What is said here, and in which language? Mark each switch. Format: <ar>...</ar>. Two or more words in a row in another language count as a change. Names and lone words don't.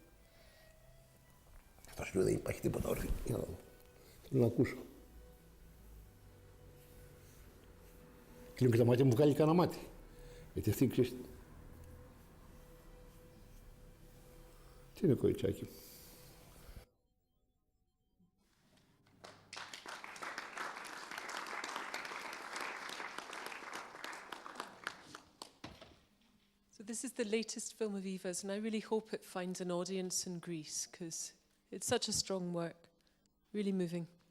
<el>Αυτό σου λέει δεν υπάρχει τίποτα όρθιο. Θέλω να ακούσω. Κλείνω και τα μάτια μου, βγάλει κανένα μάτι. Γιατί αυτή ξέρεις. Τι είναι κοριτσάκι.</el> <en>So this is the latest film of Eva's, and I really hope it finds an audience in Greece, because it's such a strong work, really moving.</en>